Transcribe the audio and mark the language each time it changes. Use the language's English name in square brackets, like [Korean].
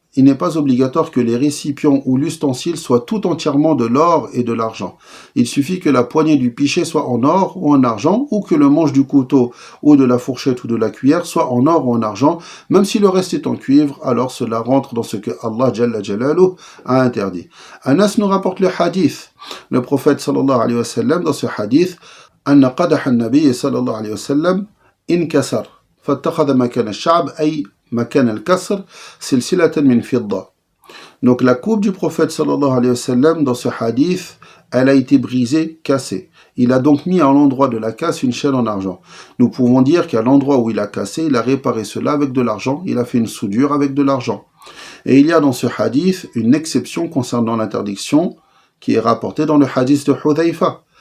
[French] Il n'est pas obligatoire que les récipients ou l'ustensile soient tout entièrement de l'or et de l'argent. Il suffit que la poignée du pichet soit en or ou en argent, ou que le manche du couteau ou de la fourchette ou de la cuillère soit en or ou en argent, même si le reste est en cuivre, alors cela rentre dans ce que Allah Jalla Jalaluhu a interdit. Anas nous rapporte le hadith. Le prophète sallallahu alayhi wa sallam, dans ce hadith, [Arabic] أن قدح النبي صلى الله عليه وسلم انكسر فاتخذ مكان الشعب أي مكان الكسر سلسلة من فضة. [French] Donc la coupe du prophète sallallahu alayhi wa sallam dans ce hadith, elle a été brisée, cassée. Il a donc mis à l'endroit de la casse une chaîne en argent. Nous pouvons dire qu'à l'endroit où il a cassé, il a réparé cela avec de l'argent, il a fait une soudure avec de l'argent. Et il y a dans ce hadith une exception concernant l'interdiction qui est rapportée dans le hadith de Hudhayfa.